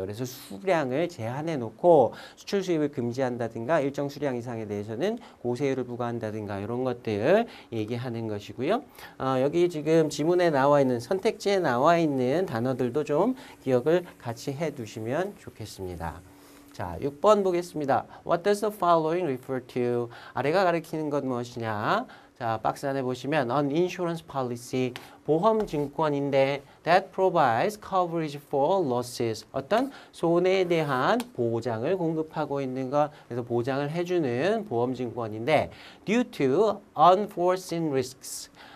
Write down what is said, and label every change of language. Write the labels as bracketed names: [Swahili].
[Korean] 그래서 수량을 제한해 놓고 수출 수입을 금지한다든가 일정 수량 이상에 대해서는 고세율을 부과한다든가 이런 것들 얘기하는 것이고요. 여기 지금 지문에 나와 있는 선택지에 나와 있는 단어들도 좀 기억을 같이 해 두시면 좋겠습니다. 자, 6번 보겠습니다. [English] What does the following refer to? [Korean] 아래가 가리키는 건 무엇이냐? 자, 박스 안에 보시면 an insurance policy, 보험 증권인데 [English] that provides coverage for losses, [Korean] 어떤 손해에 대한 보장을 공급하고 있는 것, 그래서 보장을 해주는 보험 증권인데 [English] due to unforeseen risks,